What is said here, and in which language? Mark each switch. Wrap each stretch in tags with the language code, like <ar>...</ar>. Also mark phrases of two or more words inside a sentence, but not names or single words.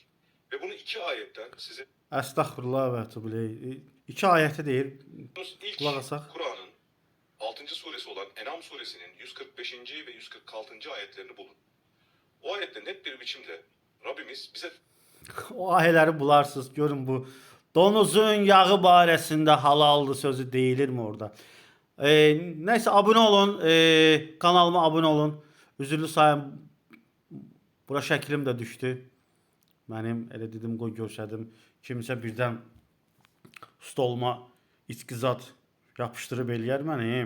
<tr>Ve bunu iki ayetten size...</tr> <az>Əstəxfirullah və etubuleyh. İki ayəti deyir. İlk Kulak asaq.</az> <tr>Kur'an'ın 6. suresi olan En'am suresinin 145. ve 146. ayetlerini bulun. O ayette net bir biçimde Rabbimiz bize</tr> <az>O ayələri bularsınız. Görün bu donuzun yağı barəsində halaldır sözü deyilirmi orada?</az> <tr>Neyse abone olun. Kanalıma abone olun.</tr> <az>Üzürlü sayım. Bura şəklim də düşdü. Mənim elə dedim qoy görsədim. Kimsə birdən stoluma içkizat yapışdırıb eləyər mənim.</az>